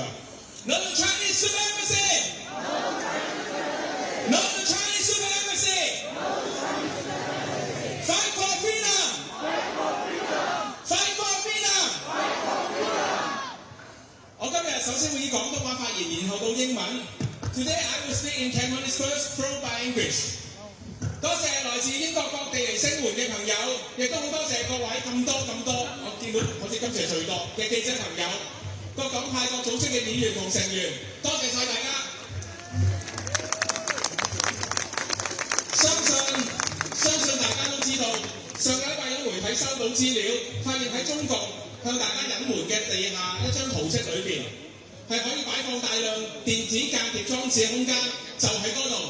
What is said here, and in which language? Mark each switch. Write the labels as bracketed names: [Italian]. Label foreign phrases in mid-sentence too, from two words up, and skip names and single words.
[English] No to Chinese Super Embassy! No to Chinese Super Embassy! Fight for freedom! Fight for freedom! [Cantonese] 我今日首先會以廣東話發言，然後到英文。 [English] Today I will speak in Cantonese first, followed by English. [Cantonese] 多謝來自英國各地嚟聲援嘅朋友，亦都好多謝各位咁多，我見到好似今次係最多嘅記者朋友，各黨派各組織嘅議員同成員，多謝晒大家。相信大家都知道，上個禮拜有媒體收到資料，發現喺中國向大家隱瞞嘅地下一張圖則裏邊，係可以擺放大量電子間諜裝置嘅空間，就喺嗰度。